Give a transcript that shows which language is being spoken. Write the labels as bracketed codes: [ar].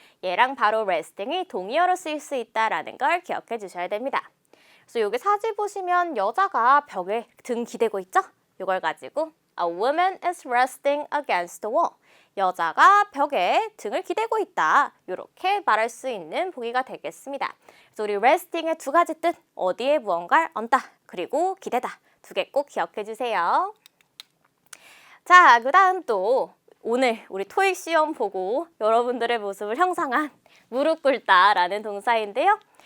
[ko] 얘랑 바로 resting이 동의어로 쓰일 수 있다라는 걸 기억해 주셔야 됩니다. 그래서 여기 사진 보시면 여자가 벽에 등 기대고 있죠? 이걸 가지고 [en] A woman is resting against the wall. [ko] 여자가 벽에 등을 기대고 있다. 이렇게 말할 수 있는 보기가 되겠습니다. 그래서 우리 resting의 두 가지 뜻, 어디에 무언가를 얹다, 그리고 기대다. 두 개 꼭 기억해 주세요. 자, 그 다음 또 오늘 우리 토익 시험 보고 여러분들의 모습을 형상한 무릎 꿇다라는 동사인데요.